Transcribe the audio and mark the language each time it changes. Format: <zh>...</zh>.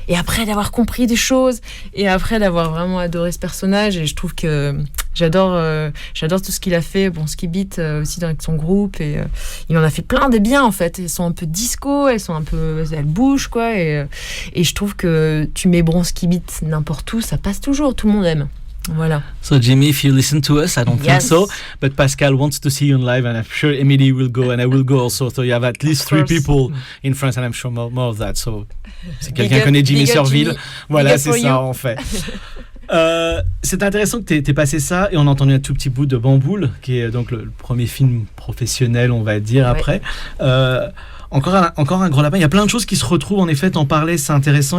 <fr>Et après d'avoir compris des choses. Et après d'avoir vraiment adoré ce personnage. Et je trouve que j'adore tout ce qu'il a fait. Bronski Beat aussi avec son groupe. Et il en a fait plein des biens, en fait. Elles sont un peu disco. Elles bougent, quoi. Et je trouve que tu mets Bronski Beat n'importe où, ça passe toujours. Tout le monde aime. Voilà.</fr> <en>So Jimmy, if you listen to us, I don't think so, but Pascal wants to see you in live, and I'm sure Emily will go, and I will go also. So you have at least 3 people in France, and I'm sure more of that.</en> <fr>So si quelqu'un connaît Jimmy Surville, voilà, c'est ça en fait. C'est intéressant que tu aies passé ça, et on a entendu un tout petit bout de Bamboule, qui est donc le premier film professionnel, on va dire, après. Encore un gros lapin. Il y a plein de choses qui se retrouvent, en effet, t'en parlais, c'est intéressant.</fr>